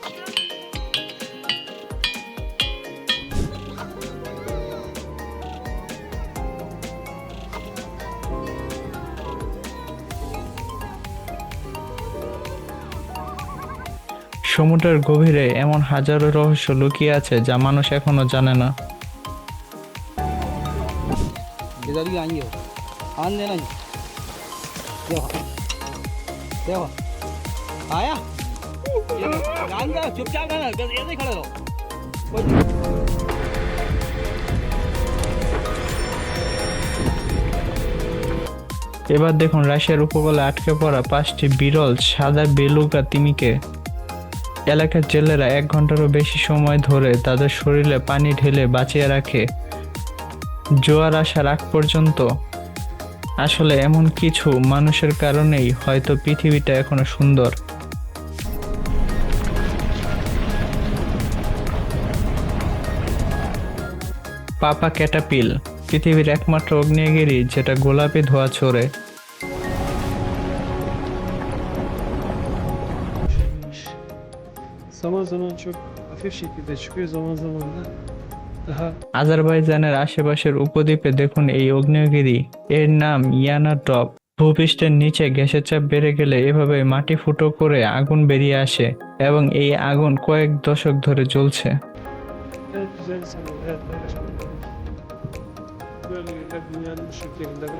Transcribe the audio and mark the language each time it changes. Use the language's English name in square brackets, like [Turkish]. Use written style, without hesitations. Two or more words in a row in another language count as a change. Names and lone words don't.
[Bangla] সমুদ্রের গভীরে এমন হাজারো রহস্য লুকিয়ে আছে যা মানুষ এখনো জানে না। [Hindi] इधर ही आएंगे वो आन देना ही देखो देखो आया ध्यान दे चुपचाप रहना बस ऐसे ही खड़े रहो [Bangla] এবার দেখুন রাশিয়ার উপকূলে আটকে পড়া 5টি বিরল সাদা বেলুগা তিমিকে। এলাকার জেলেরা 1 ঘন্টারও বেশি সময় ধরে তাদের শরীরে পানি ঢেলে বাঁচিয়ে রাখে জোয়ার আসার আগ পর্যন্ত। আসলে এমন কিছু মানুষের কারণেই হয়তো পৃথিবীটা এখনো সুন্দর। পাপা ক্যাটাপিল পৃথিবীর একমাত্র আগ্নেয়গিরি যেটা গোলাপি ধোঁয়া ছোড়ে। [Turkish] Zaman zaman çok hafif şekilde çıkıyor, zaman zaman da daha [Bangla] আজারবাইজানের আশেপাশের উপদ্বীপে দেখুন এই আগ্নেয়গিরি। এর নাম ইয়ানা টপ। ভূপৃষ্ঠের নিচে গ্যাসের চাপ বেড়ে গেলে এভাবে মাটি ফুটো করে আগুন বেরিয়ে আসে এবং এই আগুন কয়েক দশক ধরে জ্বলছে। [Turkish] en güzel sanırım hayatta yaşamak. Böyle yerler dünyanın birçok yerinde var.